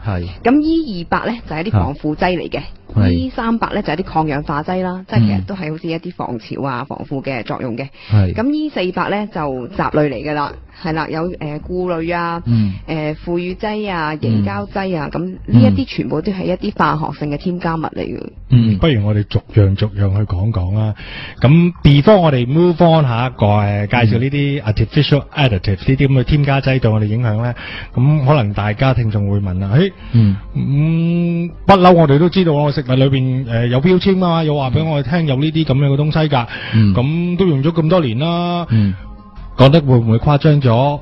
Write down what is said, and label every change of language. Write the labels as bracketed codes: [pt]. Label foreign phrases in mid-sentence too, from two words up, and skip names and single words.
[yue] 咁 E200咧就係啲防腐劑嚟嘅。E300咧就係啲抗氧化劑啦，即係其實都係好似一啲防潮啊、防腐嘅作用嘅。咁 E400咧就雜類嚟㗎啦，係啦，有固類啊、腐乳劑啊、凝膠劑啊，咁呢一啲全部都係一啲化學性嘅添加物嚟嘅。不如我哋逐樣去講講啦。咁 before 我哋 [en] move on [yue] 下一個介紹呢啲 [en] artificial additives [yue] 呢啲咁嘅添加劑對我哋影響咧，咁可能大家聽眾會問啦，不嬲我哋都知道我食物裏邊有標籤啊，又話俾我哋聽有呢啲咁樣嘅東西㗎，咁都用咗咁多年啦，講得會唔會誇張咗？